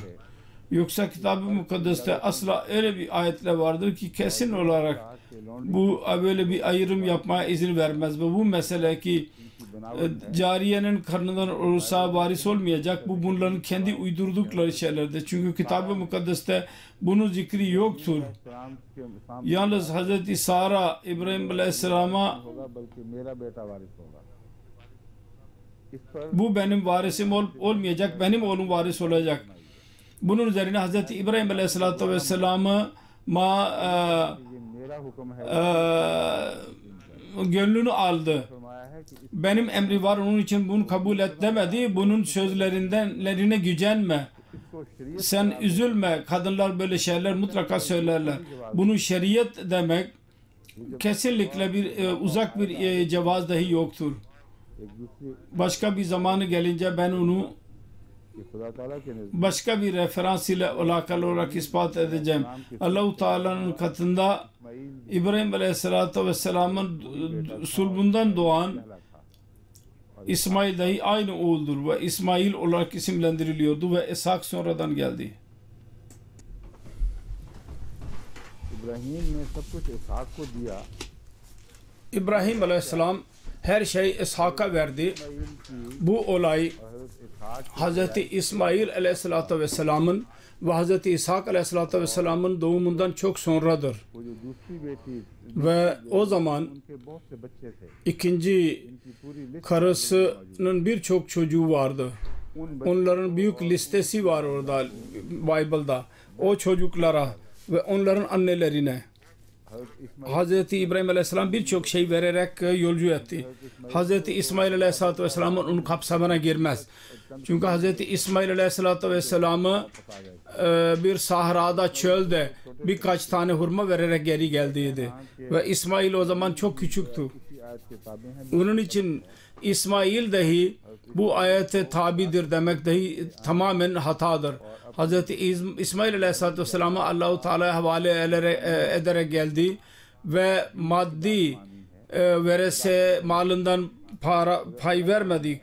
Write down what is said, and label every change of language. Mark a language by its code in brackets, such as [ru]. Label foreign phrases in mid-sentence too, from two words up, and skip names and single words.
[tr] Yoksa Kitab-ı Mukaddes'te asla öyle bir ayetler vardır ki kesin olarak bu böyle bir ayrım yapmaya izin vermez ve bu mesele ki cariyenin karnından olursa varis olmayacak, bu bunların kendi uydurdukları şeylerdir. Çünkü Kitab-ı Mukaddes'te bunun zikri yoktur. Yalnız Hz. Sara İbrahim Aleyhisselam'a [ur] ہوگا بلکہ میرا بیٹا وارث ہوگا. اس پر [tr] Bu benim varisim olmayacak, benim oğlum varis olacak. Bunun üzerine Hz. İbrahim Aleyhisselatü Vesselam'ı [ur] یہ میرا حکم ہے [tr] gönlünü aldı. [ur] فرمایا ہے کہ اس [tr] Benim emri var, onun için bunu kabul et demedi. Bunun sözlerine gücenme. [ur] اس کو شریعت [tr] Sen üzülme. Kadınlar böyle şeyler mutlaka söylerler. Bunun şeriat demek kesinlikle uzak bir cevaz dahi yoktur. [ur] ایک دوسرے [tr] Başka bir zamanı gelince ben onu [ur] کہ خدا تعالیٰ کے نزدیک [tr] başka bir referans ile alakalı olarak ispat edeceğim. Allah-u Teala'nın katında इस्माइल İbrahim Aleyhisselatü Vesselam'ın sulbundan doğan [ur] پہلا تھا [tr] İsmail dahi aynı oğuldur ve İsmail olarak isimlendiriliyordu ve İshak sonradan geldi. [ur] ابراہیم نے سب کچھ اسحاق کو دیا [tr] İbrahim Aleyhisselam her şeyi İshak'a verdi. [ur] اسماعیل کی [tr] Bu olay हज़रत इसहाक Hz. İsmail Aleyhisselatü Vesselam'ın ve Hz. İshak Aleyhisselatü Vesselam'ın doğumundan çok sonradır. [ur] وہ جو دوسری بیٹی [tr] Ve o zaman [ur] ان کے بہت سے بچے تھے [tr] ikinci [ur] ان کی پوری لسٹ [tr] karısının birçok çocuğu vardı. [ur] ان [tr] Onların büyük listesi var orada Bible'da. O çocuklara ve onların annelerine हज़रत इस्माइल Hz. İbrahim Aleyhisselam birçok şey vererek yolcu etti. Hz. İsmail Aleyhisselatü Vesselam'ın onun kapsamına girmez. Çünkü Hz. İsmail Aleyhisselatü Vesselam'ı bir sahrada, çölde birkaç tane hurma vererek geri geldiydi. Ve İsmail o zaman çok küçüktü. [ur] اسی آیت کے تابع ہیں [tr] Onun için İsmail dahi bu ayete tabidir demek dahi tamamen hatadır. Hz. İsmail Aleyhisselatü Vesselam'ı Allah-u Teala'ya havale ederek geldi ve maddi verese malından pay vermedi.